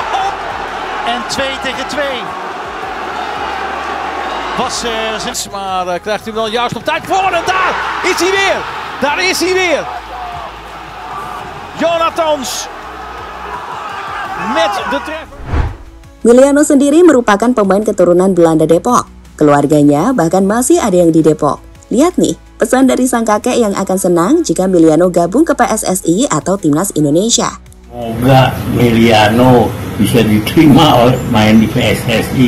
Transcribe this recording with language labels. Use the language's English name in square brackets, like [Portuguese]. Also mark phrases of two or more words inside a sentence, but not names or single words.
[Dutch] En 2 tegen 2. Maar krijgt hij wel juist op tijd voor en daar is hij weer. Daar is hij weer. Jonatans met de treffer. [Indonesian] Miliano sendiri merupakan pemain keturunan Belanda Depok. Keluarganya bahkan masih ada yang di Depok. Lihat nih, pesan dari sang kakek yang akan senang jika Miliano gabung ke PSSI atau Timnas Indonesia. Semoga Miliano bisa diterima oleh main di PSSI.